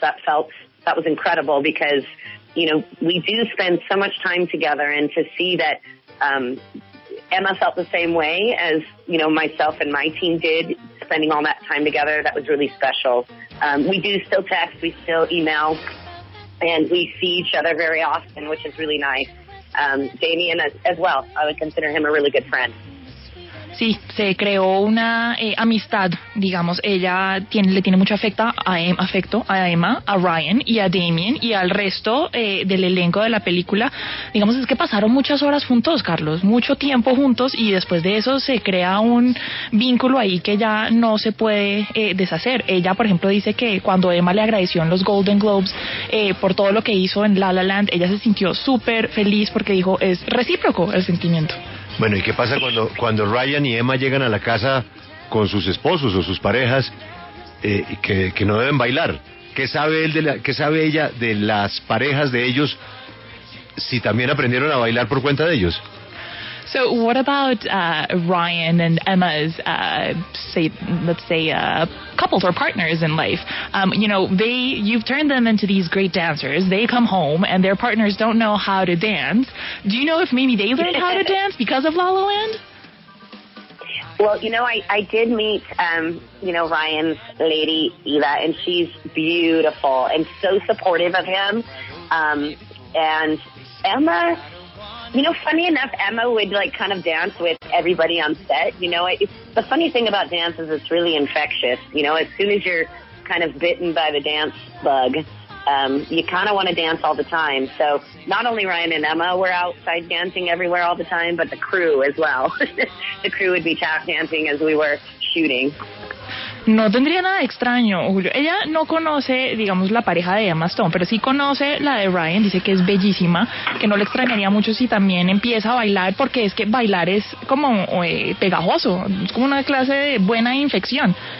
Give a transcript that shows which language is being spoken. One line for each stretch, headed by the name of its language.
English: That was incredible because, we do spend so much time together, and to see that, Emma felt the same way as, myself and my team did, spending all that time together. That was really special. We do still text, we still email, and we see each other very often, which is really nice. Damien as well. I would consider him a really good friend.
Spanish: Sí, se creó una amistad, digamos. Ella le tiene mucho afecto a Emma, a Ryan y a Damien y al resto del elenco de la película. Digamos, es que pasaron muchas horas juntos, Carlos, mucho tiempo juntos, y después de eso se crea un vínculo ahí que ya no se puede deshacer. Ella, por ejemplo, dice que cuando Emma le agradeció en los Golden Globes por todo lo que hizo en La La Land, ella se sintió súper feliz porque dijo, es recíproco el sentimiento. Bueno, ¿y qué pasa cuando Ryan y Emma llegan a la casa con sus esposos o sus parejas que no deben bailar? ¿Qué sabe ella de las parejas de ellos si también aprendieron a bailar por cuenta de ellos?
English: So what about Ryan and Emma's, let's say, couples or partners in life? You've turned them into these great dancers. They come home and their partners don't know how to dance. Do you know if maybe they learned how to dance because of La La Land? Well, I did meet, Ryan's lady, Eva, and she's beautiful and so supportive of him. And Emma... funny enough, Emma would kind of dance with everybody on set. The funny thing about dance is it's really infectious. As soon as you're kind of bitten by the dance bug, you kind of want to dance all the time. So not only Ryan and Emma were outside dancing everywhere all the time, but the crew as well. The crew would be tap dancing as we were shooting.
Spanish: No tendría nada extraño, Julio. Ella no conoce, digamos, la pareja de Emma Stone, pero sí conoce la de Ryan. Dice que es bellísima, que no le extrañaría mucho si también empieza a bailar, porque es que bailar es como pegajoso, es como una clase de buena infección.